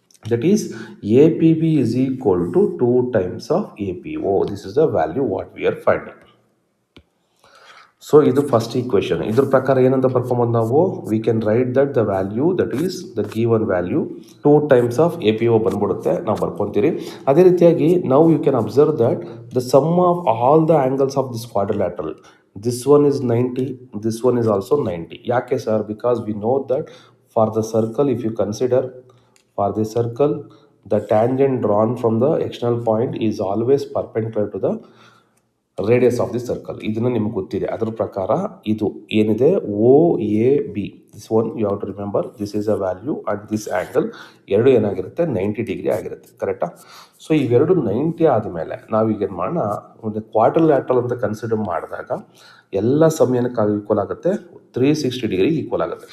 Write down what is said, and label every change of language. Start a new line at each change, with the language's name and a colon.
English: That is APB is equal to 2 times of APO. This is the value what we are finding.
Kannada: So ಇದು first equation. ಇದ್ರ ಪ್ರಕಾರ ಏನಂತ ಬರ್ಕೊಂಬೋದು ನಾವು?
English: we can write that the value, that is the given value 2 times of APO
Kannada: ಬಂದ್ಬಿಡುತ್ತೆ. ನಾವು ಬರ್ಕೊತೀರಿ. ಅದೇ ರೀತಿಯಾಗಿ ನಾವು
English: You can observe that the sum of all the angles of this quadrilateral, this one is 90, this one is also 90.
Kannada: ಯಾಕೆ sir?
English: Because we know that for the circle, if you consider for the circle, the tangent drawn from the external point is always perpendicular to the radius of the circle.
Kannada: ಇದನ್ನು ನಿಮಗೆ ಗೊತ್ತಿದೆ. ಅದರ ಪ್ರಕಾರ ಇದು ಏನಿದೆ
English: O A B, this one you have to remember, this is a value and this angle
Kannada: ಎರಡು ಏನಾಗಿರುತ್ತೆ? 90 degree ಆಗಿರುತ್ತೆ. ಕರೆಕ್ಟಾ? ಸೊ ಇವೆರಡು 90 ಆದಮೇಲೆ ನಾವೀಗ ಏನು ಮಾಡೋಣ, ಒಂದು ಕ್ವಾಡ್ರಿಲ್ಯಾಟರಲ್ ಅಂತ ಕನ್ಸಿಡರ್ ಮಾಡಿದಾಗ ಎಲ್ಲ ಸಮಯಕ್ಕೆ ಈಕ್ವಲ್ ಆಗುತ್ತೆ, 360 ಡಿಗ್ರಿಗೆ ಈಕ್ವಲ್ ಆಗುತ್ತೆ.